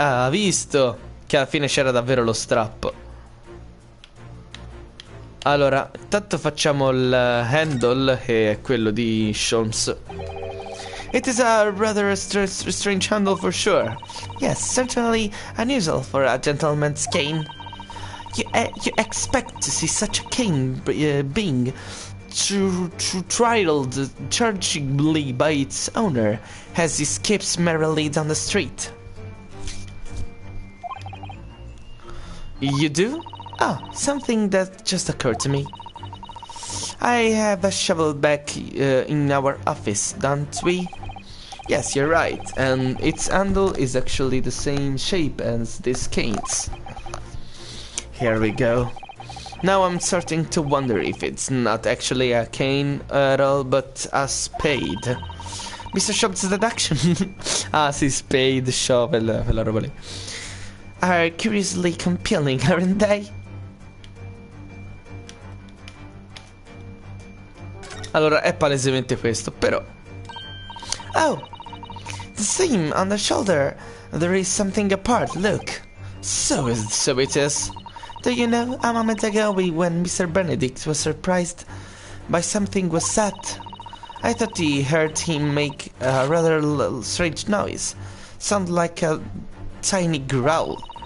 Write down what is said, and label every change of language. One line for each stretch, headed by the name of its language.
Italian: visto che alla fine c'era davvero lo strappo. Allora, intanto facciamo il handle, che è quello di Sholmes.
English: It is a rather strange handle for sure. Yes, certainly unusual for a gentleman's cane. You expect to see such a cane being throttled chargeably by its owner as he skips merrily down the street. You do? Oh, something that just occurred to me. I have a shovel back in our office, don't we? Yes, you're right, and its handle is actually the same shape as this cane's. Here we go. Now I'm starting to wonder if it's not actually a cane at all, but a spade. Mr. Shop's deduction.
Italian: Sì, spade, shovel, quella roba lì.
English: Are curiously compelling, aren't they?
Italian: Allora, è palesemente questo, però... Oh!
English: The seam on the shoulder. There is something apart, look. So it is. Do you know, a moment ago when Mr. Benedict was surprised by something was said, I thought he heard him make a rather strange noise, sound like a tiny growl.